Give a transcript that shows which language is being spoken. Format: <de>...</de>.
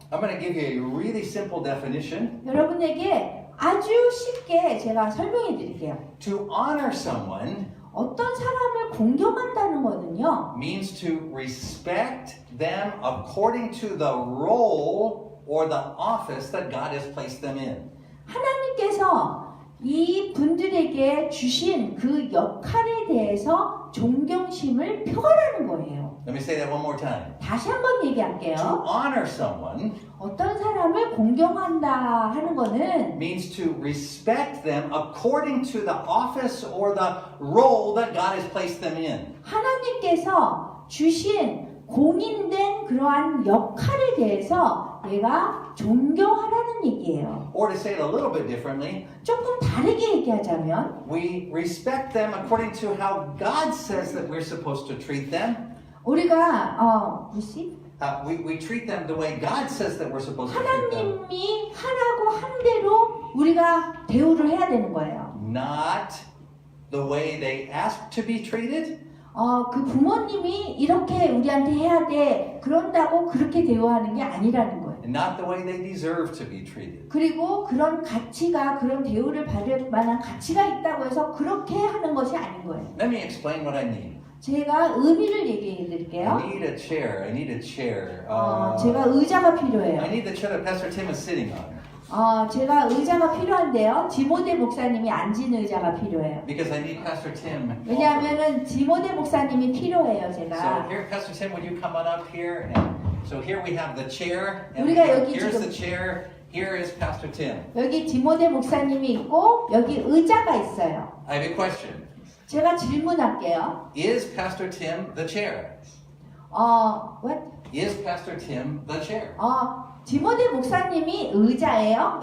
<en>I'm going to give you a really simple definition.</en> <ko>여러분에게 아주 쉽게 제가 설명해 드릴게요.</ko> <en>To honor someone</en> <ko>어떤 사람을 공경한다는 거는요.</ko> <en>means to respect them according to the role or the office that God has placed them in.</en> <ko>하나님께서 이 분들에게 주신 그 역할에 대해서 존경심을 표하라는 거예요.</ko> <en>Let me say that one more time.</en> <ko>다시 한번</ko> <en>To</en> <ko>얘기할게요.</ko> <en>honor someone</en> <ko>어떤 사람을 공경한다 하는 거는</ko> <en>means to respect them according to the office or the role that God has placed them in.</en> <ko>하나님께서 주신 공인된 그러한 역할에 대해서 내가 존경하라는 얘기예요.</ko> <en>Or to say it a little bit differently,</en> <ko>조금 다르게 얘기하자면</ko> <en>we respect them according to how God says that we're supposed to treat them.</en> <ko>우리가 receive?</ko> <en>We treat them the way God says that we're supposed to treat them.</en> <ko>하나님이 하라고 한 대로 우리가 대우를 해야 되는 거예요.</ko> <en>Not the way they ask to be treated,</en> <ko>그 부모님이 이렇게 우리한테 해야 돼 그런다고 그렇게 대우하는 게 아니라는 거예요.</ko> <en>and not the way they deserve to be treated.</en> <ko>그리고 그런 가치가 그런 대우를 받을 만한 가치가 있다고 해서 그렇게 하는 것이 아닌 거예요.</ko> <en>Let me explain what I mean.</en> <ko>제가 의미를 얘기해 드릴게요.</ko> <en>I need a chair. I need a chair.</en> <ko>제가 의자가</ko> <en>I</en> <ko>필요해요.</ko> <en>need the chair that Pastor Tim is sitting on.</en> <ko>제가 의자가 필요한데요. 디모데 목사님이 앉은 의자가 필요해요.</ko> <en>Because I need Pastor Tim. also.</en> <ko>왜냐하면은 디모데 목사님이 필요해요,</ko> <en>So</en> <ko>제가.</ko> <en>here, Pastor Tim, would you come on up here? And so here we have the chair. And</en> <ko>우리가 여기</ko> <en>here's</en> <ko>지금-</ko> <en>the chair. Here is Pastor Tim.</en> <ko>여기 디모데 목사님이 있고 여기 의자가 있어요.</ko> <en>I have a question.</en> <ko>제가 질문할게요.</ko> <en>Is Pastor Tim the chair? What? Is Pastor Tim the chair?</en> <ko>디모데 목사님이 의자예요?</ko>